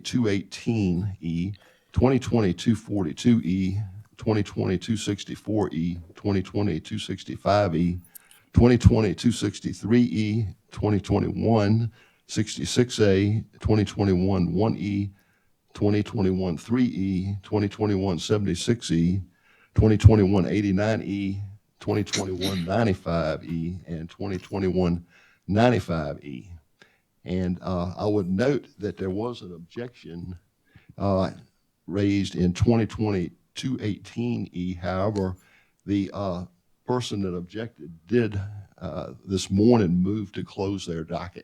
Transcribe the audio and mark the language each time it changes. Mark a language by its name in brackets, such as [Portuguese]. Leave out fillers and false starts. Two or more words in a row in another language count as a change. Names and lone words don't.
[English] 218E, 2020 242E, 2020 264E, 2020 265E, 2020 263E, 2021 66A, 2021 1E, 2021 3E, 2021 76E, 2021 89E, 2021 95E, and 2021 95E. And I would note that there was an objection raised in 2020 218E. However, the person that objected did this morning move to close their docket.